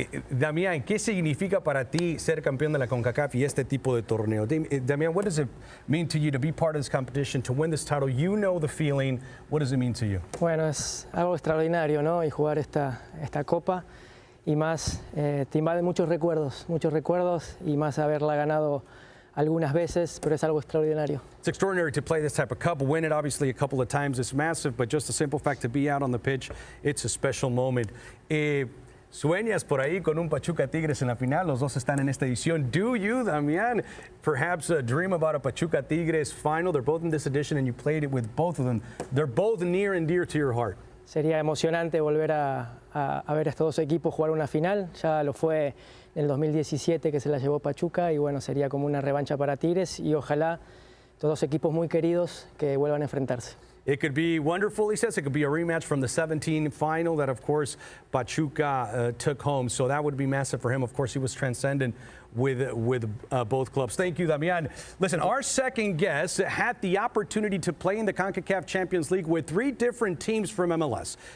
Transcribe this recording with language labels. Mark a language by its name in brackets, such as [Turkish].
[Spanish] Damián, ¿qué significa para ti ser campeón de la CONCACAF y este tipo de torneo? [English] Damián, what does it mean to you to be part of this competition, to win this title? You know the feeling. What does it mean to you? [Spanish] Bueno, es algo extraordinario, ¿no? Y jugar esta copa y más, te invade muchos recuerdos y más haberla ganado algunas veces, pero es algo extraordinario. [English] It's extraordinary to play this type of cup, win it obviously a couple of times. It's massive, but just the simple fact to be out on the pitch, it's a special moment. [Spanish] Sueñas por ahí con un Pachuca Tigres en la final. Los dos están en esta edición. [English] Do you, Damián, perhaps dream about a Pachuca Tigres final? They're both in this edition and you played it with both of them. They're both near and dear to your heart. [Spanish] Sería emocionante volver a ver a estos dos equipos jugar una final. Ya lo fue en el 2017 que se la llevó Pachuca y bueno, sería como una revancha para Tigres y ojalá estos dos equipos muy queridos que vuelvan a enfrentarse. [English] It could be wonderful, he says. It could be a rematch from the 17 final that, of course, Pachuca took home. So that would be massive for him. Of course, he was transcendent with both clubs. Thank you, Damián. Listen, our second guest had the opportunity to play in the CONCACAF Champions League with three different teams from MLS.